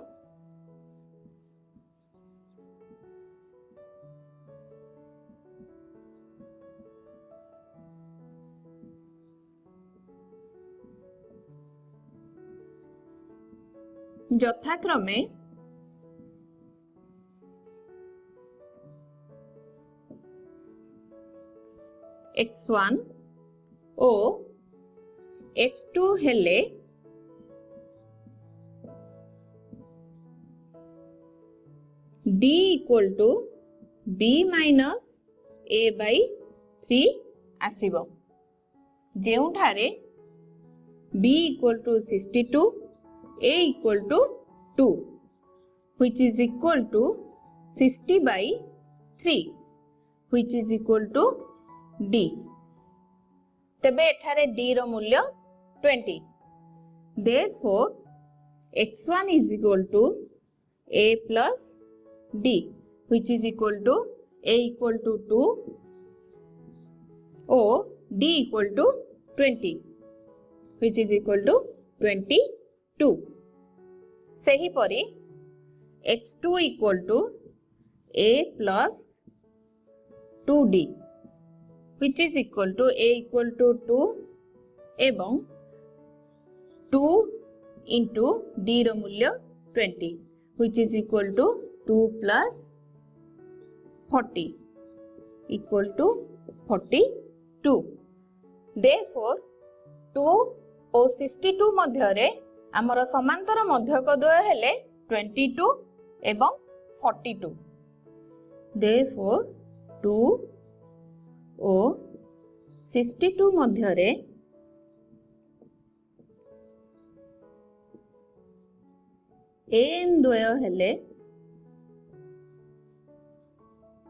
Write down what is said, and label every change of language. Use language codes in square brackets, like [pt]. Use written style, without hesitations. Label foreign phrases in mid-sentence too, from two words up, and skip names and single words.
[or] ଯଥାକ୍ରମେ x1 ଓ x2 ହେଲେ [en] d equal to b minus a by 3 [or] ଆସିବ, ଯେଉଁଠାରେ [en] b इक्वल टू 62 a equal to 2, which is equal to 60 by 3, which is equal to d. [or] ତେବେ ଏଠାରେ d ର ମୂଲ୍ୟ 20। [en] Therefore x1 is equal to a plus d, which is equal to a equal to 2 or d equal to 20, which is equal to 22। [or] ସେହିପରି x2 [en] equal to a plus 2d, which is equal to a equal to 2 एवं 2 into d [or] ର ମୂଲ୍ୟ [en] 20, which is equal to 2 plus 40 equal to 42. [or] Therefore 2 ଓ 62 ମଧ୍ୟରେ ଆମର ସମାନ୍ତର ମଧ୍ୟକ ଦ୍ୱୟ ହେଲେ 22 ଏବଂ 42। Therefore 2 ଓ 62 ମଧ୍ୟରେ ଏମ ଦ୍ୱୟ ହେଲେ